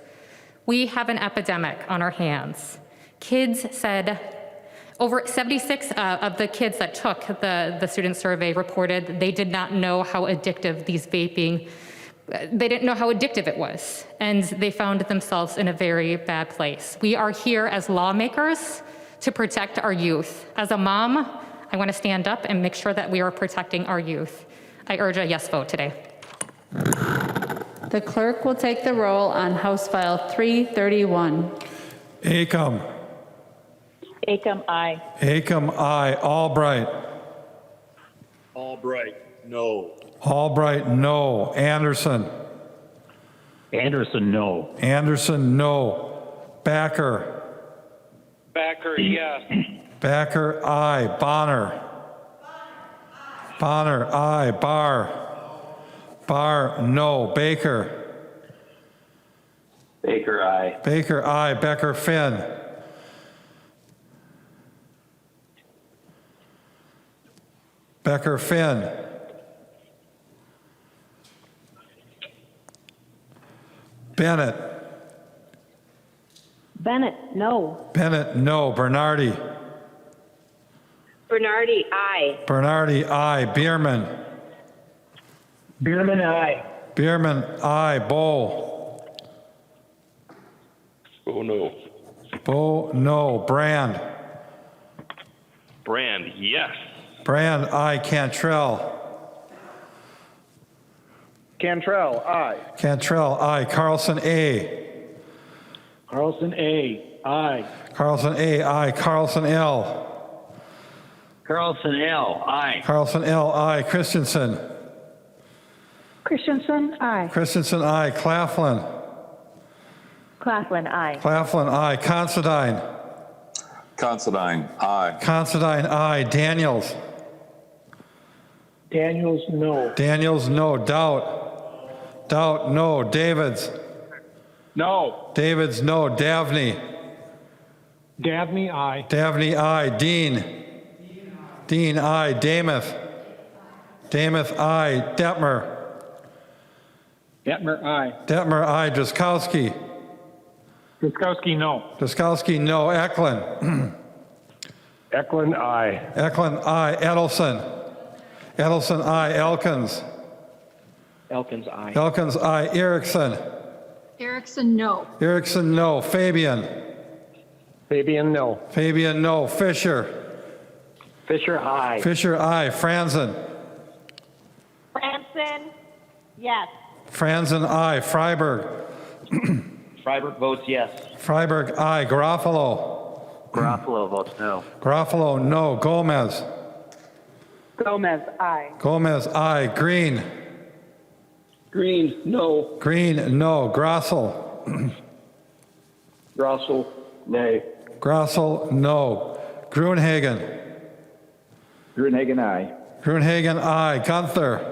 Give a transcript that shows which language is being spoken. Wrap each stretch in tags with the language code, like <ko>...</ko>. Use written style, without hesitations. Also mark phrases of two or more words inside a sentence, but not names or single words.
<en>We have an epidemic on our hands. Kids said, over 76 of the kids that took the student survey reported they did not know how addictive they didn't know how addictive it was, and they found themselves in a very bad place. We are here as lawmakers to protect our youth. As a mom, I want to stand up and make sure that we are protecting our youth. I urge a yes vote today. The clerk will take the roll on House File 331. Acom. Acom, aye. Acom, aye. Albright. Albright, no. Albright, no. Anderson. Anderson, no. Anderson, no. Backer. Backer, yes. Backer, aye. Bonner. Bonner, aye. Barr. Barr, no. Baker. Baker, aye. Baker, aye. Becker, Finn. Becker, Finn. Bennett. Bennett, no. Bennett, no. Bernardi. Bernardi, aye. Bernardi, aye. Bierman. Bierman, aye. Bierman, aye. Bow. Oh, no. Bow, no. Brand. Brand, yes. Brand, aye. Cantrell. Cantrell, aye. Cantrell, aye. Carlson, A. Carlson, A, aye. Carlson, A, aye. Carlson, L. Carlson, L, aye. Carlson, L, aye. Christensen. Christensen, aye. Christensen, aye. Claflin. Claflin, aye. Claflin, aye. Considine. Considine, aye. Considine, aye. Daniels. Daniels, no. Daniels, no. Doubt. Doubt, no. Davids. No. Davids, no. Davney. Dabney, aye. Davney, aye. Dean. Dean, aye. Damath. Damath, aye. Detmer. Detmer, aye. Detmer, aye. Drzkowski. Guskowski, no. Drzkowski, no. Eklund. Eklund, aye. Eklund, aye. Edelson. Edelson, aye. Elkins. Elkins, aye. Elkins, aye. Erickson. Erickson, no. Erickson, no. Fabian. Fabian, no. Fabian, no. Fisher. Fisher, aye. Fisher, aye. Franzen. Franson, yes. Franzen, aye. Freiberg. Freiberg votes yes. Freiberg, aye. Garofalo. Garofalo votes no. Garofalo, no. Gomez. Gomez, aye. Gomez, aye. Green. Green, no. Green, no. Grossel. Grossel, nay. Grossel, no. Gruenhagen. Gruenhagen, aye. Gruenhagen, aye. Gunther.</en>